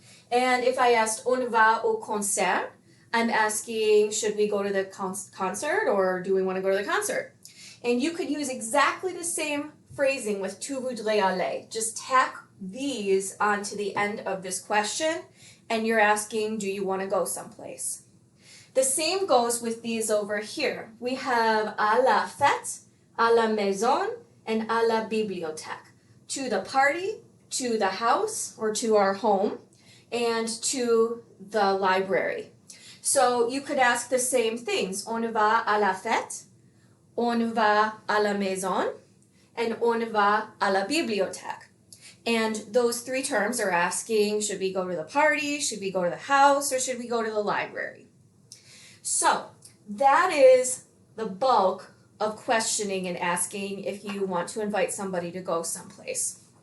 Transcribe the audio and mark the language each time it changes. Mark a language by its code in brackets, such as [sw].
[en] And if I asked [fr] on va au concert, [en] I'm asking, should we go to the concert or do we want to go to the concert? And you could use exactly the same phrasing with [fr] tu voudrais aller. [en] Just tack these onto the end of this question and you're asking, do you want to go someplace? The same goes with these over here. We have [fr] à la fête, à la maison, [en] and [fr] à la bibliothèque. [en] To the party, to the house or to our home, and to the library. So you could ask the same things. [fr] On va à la fête, on va à la maison, and on va à la bibliothèque. [en] And those 3 terms are asking, should we go to the party, should we go to the house, or should we go to the library? So that is the bulk of questioning and asking if you want to invite somebody to go someplace.